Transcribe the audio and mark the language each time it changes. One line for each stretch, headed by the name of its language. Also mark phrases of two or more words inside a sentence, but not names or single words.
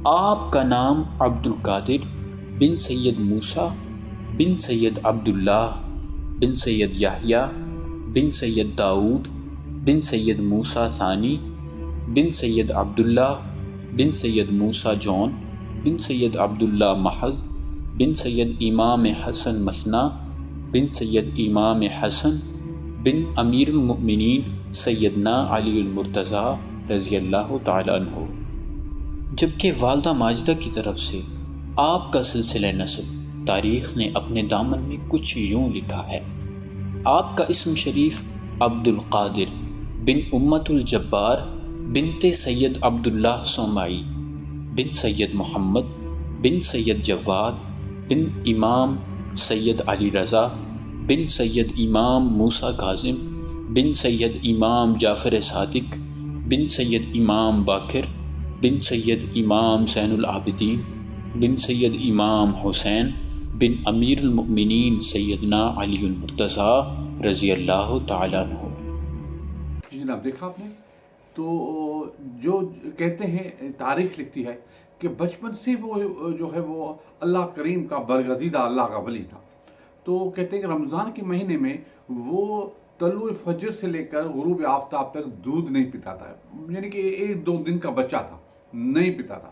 Urdu: آپکا نام عبد القادر بن سید موسیٰ بن سید عبداللہ بن سید یحییٰ بن سید داؤد بن سید موسیٰ ثانی بن سید عبداللہ بن سید موسیٰ جون بن سید عبداللہ محض بن سید امام حسن مثنیٰ بن سید امام حسن بن امیر المومنین سیدنا علی مرتضیٰ رضی اللہ تعالیٰ عنہ. جبکہ والدہ ماجدہ کی طرف سے آپکا سلسلہ نسب تاریخ نے اپنے دامن میں کچھ یوں لکھا ہے. آپکا اسم شریف عبد القادر بن امۃ الجبار بنت سید عبداللہ صومعی بن سید محمد بن سید جواد بن امام سید علی رضا بن سید امام موسیٰ کاظم بن سید امام جعفر صادق بن سید امام باقر بن سید امام زین العابدین بن سید امام حسین بن امیر المومنین سیدنا علی مرتضیٰ رضی اللہ تعالیٰ عنہ. جی جناب، دیکھا آپنے. تو جو کہتے ہیں تاریخ لکھتی ہے کہ بچپن سے وہ جو ہے وہ اللہ کریم کا برگزیدہ اللہ کا ولی تھا. تو کہتے ہیں کہ رمضان کے مہینے میں وہ طلوع فجر سے لیکر غروب آفتاب تک دودھ نہیں پیتا تھا، یعنی کہ 1-2 دن کا بچہ تھا، نہیں پیتا تھا.